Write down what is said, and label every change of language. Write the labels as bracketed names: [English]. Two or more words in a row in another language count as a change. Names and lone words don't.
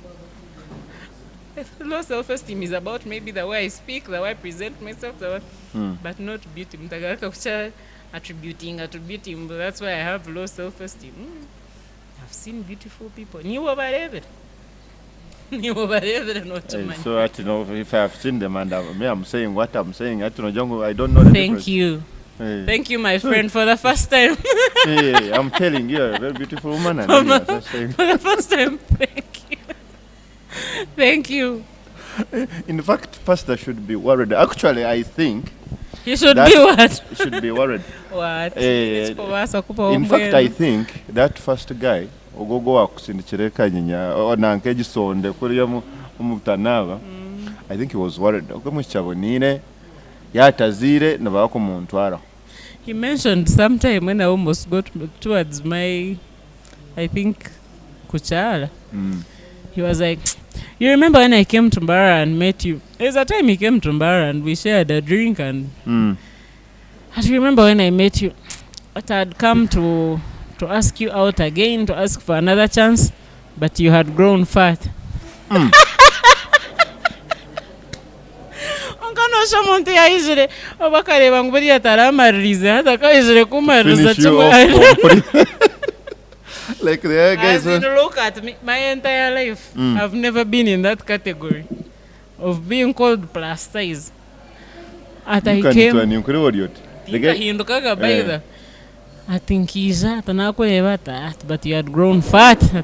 [English] Low self-esteem is about maybe the way I speak, the way I present myself, but not beauty. Attributing, but that's why I have low self-esteem. I've seen beautiful people. [Nyankole] nibo barebere n'okimanyi. [English] So at if I have seen them and I'm saying what I'm saying, I don't know the difference. Thank you. Thank you, my friend, for the first time. I'm telling you, you're a very beautiful woman. And For the first time, thank you. Thank you. In fact, pastor should be worried. Actually, I think You should be what? should be worried. What? In fact, I think that first guy, [Nyankole] ogogo wakusindikireka nyinya onanke egisonde kuriya umutanaba, [English] I think he was worried. [Nyankole] Okumukichabonire yatazire nabako muntwara. [English] He mentioned sometime when I almost got towards my, I think, Kuchala. He was like, you remember when I came to Mbara and met you? There's a time he came to Mbara and we shared a drink and I remember when I met you, but I'd come to ask you out again, to ask for another chance, but you had grown fat. [Nyankole] Onkanoosha muntu yayizire obakareba ngu buriya taramaririze hata kayizire kumaririza kimwe. [English] Like the guys. Look at me, my entire life. I've never been in that category of being called plus size. At I came, I think he's that, but you had grown fat.